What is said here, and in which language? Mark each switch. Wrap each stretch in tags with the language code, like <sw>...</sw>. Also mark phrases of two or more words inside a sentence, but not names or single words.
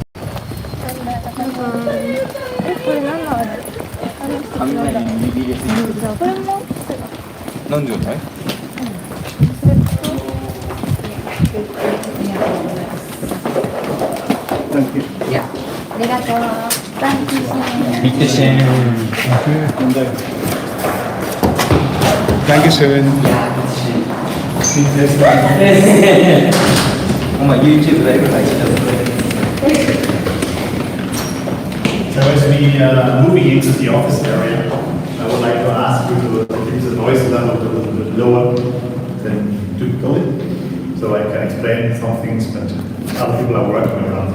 <ja>これ何のある？これも。何状態？ありがとう。</ja> <de>ダンキシェン。 Bitte schön. Dankeschön.</de> <ja>お前 YouTube ライブ配信だぞ。</ja> <en>So as we moving into the office area, I would like to ask you to keep the noise level a little bit lower than typically, so I can explain some things that other people are working around.</en>